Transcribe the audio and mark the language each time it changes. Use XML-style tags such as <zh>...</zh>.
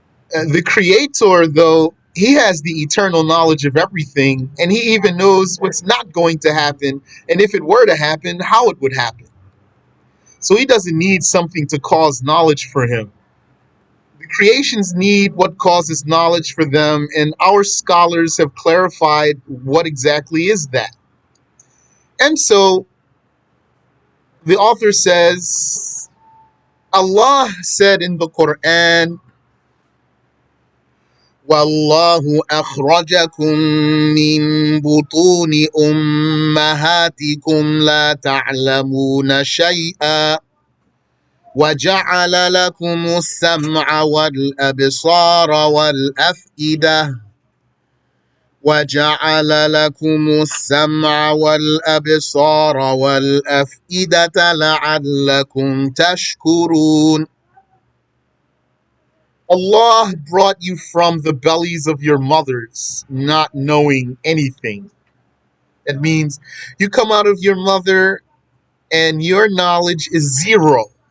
<en>The creator, though, he has the eternal knowledge of everything, and he even knows what's not going to happen, and if it were to happen, how it would happen. So he doesn't need something to cause knowledge for him. The creations need what causes knowledge for them, and our scholars have clarified what exactly is that. And so the author says, Allah said in the Quran,</en> <ar>والله أخرجكم من بطون أمهاتكم لا تعلمون شيئا وجعل لكم السمع والأبصار والأفئدة وجعل لكم السمع والأبصار والأفئدة لعلكم تشكرون.</ar> <en>Allah brought you from the bellies of your mothers, not knowing anything. That means you come out of your mother and your knowledge is zero.</en>